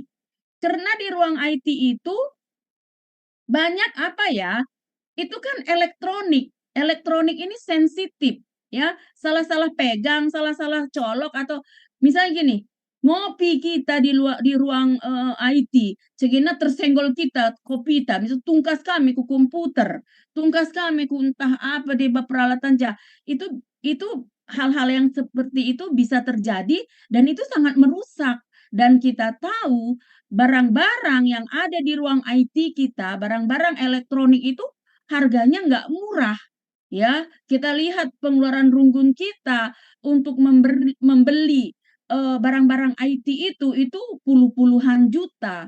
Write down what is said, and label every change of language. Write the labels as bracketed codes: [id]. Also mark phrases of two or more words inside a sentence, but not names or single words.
[id] Karena di ruang IT itu banyak apa ya? Itu kan elektronik. Elektronik ini sensitif ya. Salah-salah pegang, salah-salah colok atau misalnya gini, ngopi kita di ruang IT, cegina tersenggol kita kopi kita, misal [btx] tungkas kami ku komputer, tungkas kami ku entah [id] apa di peralatan itu hal-hal yang seperti itu bisa terjadi dan itu sangat merusak dan kita tahu barang-barang yang ada di ruang IT kita, barang-barang elektronik itu harganya nggak murah. Ya, kita lihat pengeluaran Runggun kita untuk membeli barang-barang IT itu puluhan juta.